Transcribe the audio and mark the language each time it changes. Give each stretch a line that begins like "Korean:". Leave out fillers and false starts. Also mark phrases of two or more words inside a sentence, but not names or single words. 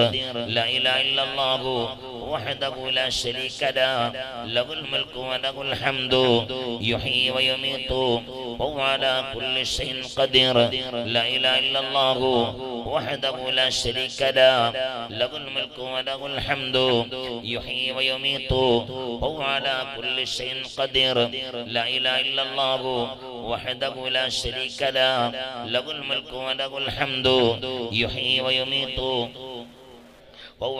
Arabic: لا إله إلا الله وحده لا شريك له له الملك وله الحمد يحيي ويميت وهو على كل شيء قدير. لا إله إلا الله وحده لا شريك له له الملك وله الحمد يحيي ويميت وهو على كل شيء قدير. لا إله إلا الله وحده لا شريك له له الملك وله الحمد يحيي ويميت